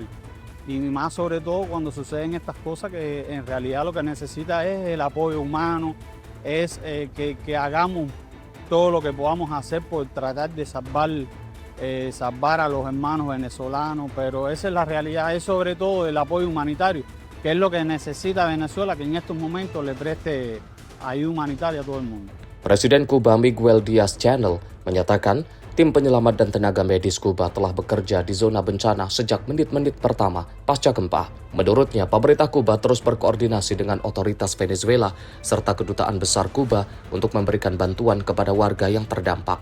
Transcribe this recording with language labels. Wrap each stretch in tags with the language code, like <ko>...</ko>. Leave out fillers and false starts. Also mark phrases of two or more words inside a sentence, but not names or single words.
<es>Y más sobre todo cuando suceden estas cosas, que en realidad lo que necesita es el apoyo humano, es que hagamos todo lo que podamos hacer por tratar de salvar a los hermanos venezolanos, pero esa es la realidad, es sobre todo el apoyo humanitario, que es lo que necesita Venezuela, que en estos momentos le preste ayuda humanitaria a todo el mundo.</es> <id>Presiden Kuba Miguel Diaz-Canel menyatakan tim penyelamat dan tenaga medis Kuba telah bekerja di zona bencana sejak menit-menit pertama pasca gempa. Menurutnya, pemerintah Kuba terus berkoordinasi dengan otoritas Venezuela serta kedutaan besar Kuba untuk memberikan bantuan kepada warga yang terdampak.</id>